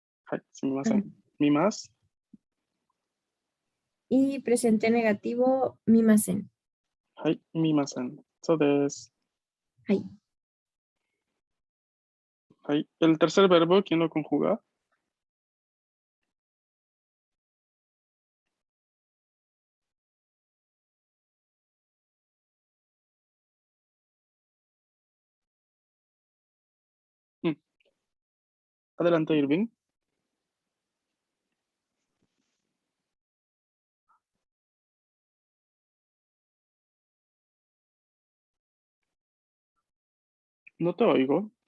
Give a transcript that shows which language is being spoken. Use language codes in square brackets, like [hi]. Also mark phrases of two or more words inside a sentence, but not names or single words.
[ja] はい、すみません。見ます。 [es] Y presente negativo, [ja] mimasen. はい、見ません。そうです。はい。はい. [es] El tercer verbo, ¿quién lo conjuga? Mm. Adelante, Irving. No te oigo.